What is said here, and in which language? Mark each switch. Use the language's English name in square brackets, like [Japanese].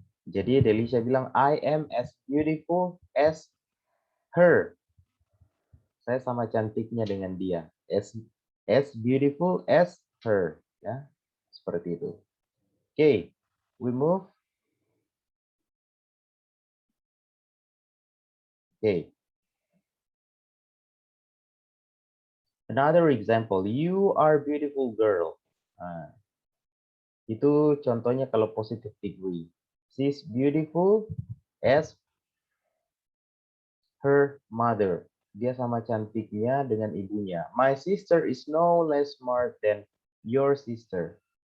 [Indonesian] Jadi Delisha bilang [English] I am as beautiful as her. [Indonesian] Saya sama cantiknya dengan dia. [English] As beautiful as her, ya. [Indonesian] Seperti itu. [English] Oke, we move. Oke. Another example, you are beautiful girl. [Indonesian] Nah, itu contohnya kalau [English] positive degree. She's beautiful as her mother. [Indonesian] Dia sama cantiknya dengan ibunya. [English] My sister is no less smart than your sister.